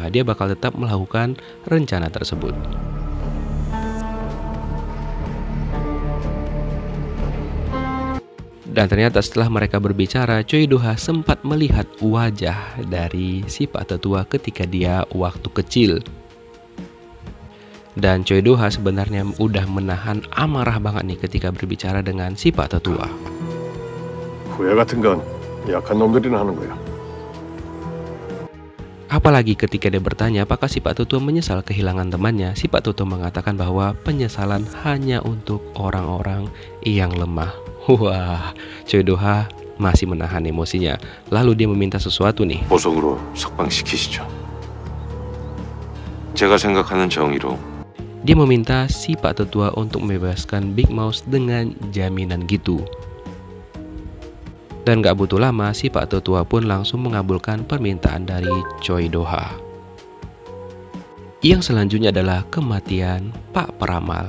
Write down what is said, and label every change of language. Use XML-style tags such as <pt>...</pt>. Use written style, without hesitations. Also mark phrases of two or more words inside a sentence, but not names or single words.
<id>Dia bakal tetap melakukan rencana tersebut. Dan ternyata setelah mereka berbicara, Choi Do-ha sempat melihat wajah dari si Pak Tetua ketika dia waktu kecil. Dan Choi Do-ha sebenarnya udah menahan amarah banget nih ketika berbicara dengan si Pak Tetua.</id> <ko>후회 같은 건 약한 놈들이나 하는 거야.</ko> <id>Apalagi ketika dia bertanya apakah si Pak Tetua menyesal kehilangan temannya, si Pak Tetua mengatakan bahwa penyesalan hanya untuk orang-orang yang lemah. Wah, Choi Do-ha masih menahan emosinya. Lalu dia meminta sesuatu nih.</id> <ko>보석으로 석방시키시죠. 제가 생각하는 정의로.</ko> <id>Dia meminta si Pak Tetua untuk membebaskan Big Mouse dengan jaminan gitu. Dan gak butuh lama, si Pak Tetua pun langsung mengabulkan permintaan dari Choi Do-ha. Yang selanjutnya adalah kematian Pak Peramal.</id>